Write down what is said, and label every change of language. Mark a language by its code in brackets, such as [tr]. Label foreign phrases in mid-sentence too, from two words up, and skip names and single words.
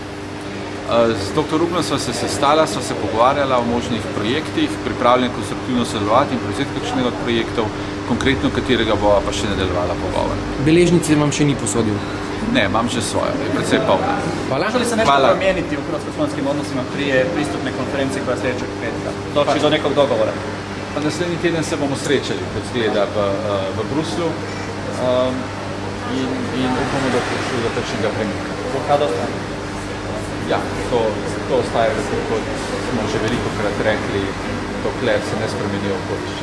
[sl] Z dr. Ruplom sva se sestala, sva se pogovarjala o možnih projektih, pripravljen konstruktivno sodelovati in prevzeti kakšnega od projektov, konkretno katerega bova pa še nadaljevala pogovor. Beležnice vam še ni posodil? Ne, imam že svojo, je precej polna. Hvala. [hr] Moželi se nešto promijeniti u hrvatsko-slovenskim odnosima prije pristupne konferencije koja sljedećeg petka? Doći do nekog dogovora? [sl] Pa naslednji teden se bomo srečali, kot zgleda, v Bruslju in upamo, da prišli do takšnega premika. Blokada ostane? Ja, to ostaje, kot smo že velikokrat rekli, dokler se ne spremenijo okoliščine.